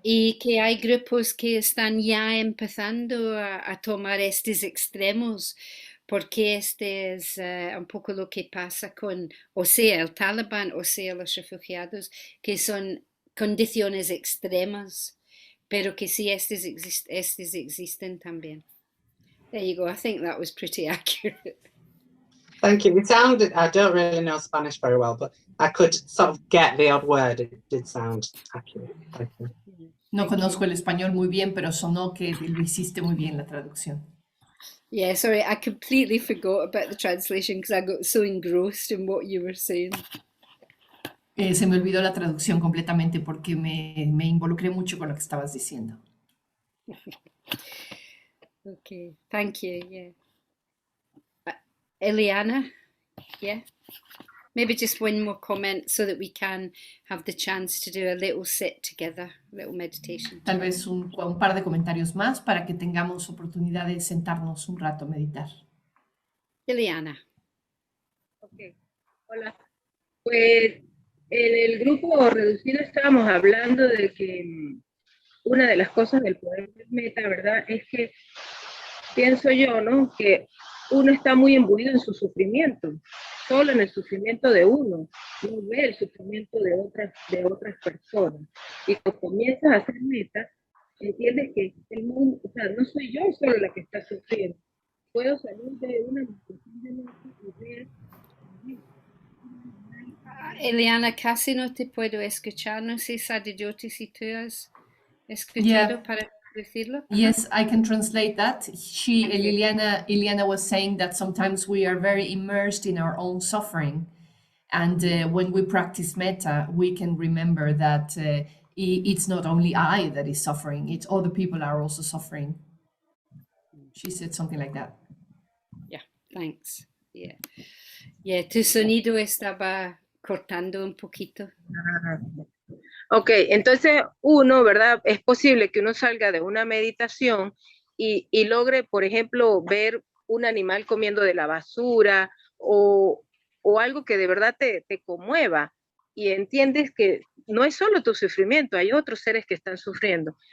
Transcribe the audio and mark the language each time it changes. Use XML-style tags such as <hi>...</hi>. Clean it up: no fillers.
<es>Y que hay grupos que están ya empezando a tomar estos extremos, porque este es un poco lo que pasa con, o sea, el Talibán, o sea, los refugiados, que son condiciones extremas, pero que sí, estos existen también.</es> <en>There you go. I think that was pretty accurate. Thank you. It sounded, I don't really know Spanish very well, but I could sort of get the odd word. It did sound accurate. Thank you.</en> <es>No conozco el español muy bien, pero sonó que lo hiciste muy bien la traducción.</es> <en>Yeah, sorry, I completely forgot about the translation because I got so engrossed in what you were saying.</en> <es>Se me olvidó la traducción completamente porque me involucré mucho con lo que estabas diciendo.</es> <en>Okay, thank you. Yeah. Eliana, yeah. Maybe just one more comment so that we can have the chance to do a little sit together, a little meditation.</en> <es>Tal vez un par de comentarios más para que tengamos oportunidad de sentarnos un rato a meditar. Eliana. Ok, hola. Pues en el grupo reducido estábamos hablando de que una de las cosas del poder del meta, ¿verdad? Es que pienso yo, ¿no? Que uno está muy imbuido en su sufrimiento, solo en el sufrimiento de uno, no ve el sufrimiento de otras personas. Y cuando comienzas a hacer metas, entiendes que el mundo, o sea, no soy yo solo la que está sufriendo. Puedo salir de una situación de meta y ver. Eliana, casi no te puedo escuchar. No sé, Sadijoti, si tú has escuchado para decirlo.</es> <en>Yes, I can translate that. Liliana was saying that sometimes we are very immersed in our own suffering. And when we practice metta, we can remember that it's not only I that is suffering, it's other people are also suffering. She said something like that. Yeah, thanks. Yeah.</en> <es>Yeah, tu sonido estaba cortando un poquito. Ok, entonces uno, ¿verdad? Es posible que uno salga de una meditación y logre, por ejemplo, ver un animal comiendo de la basura o algo que de verdad te conmueva y entiendes que no es solo tu sufrimiento, hay otros seres que están sufriendo.</es>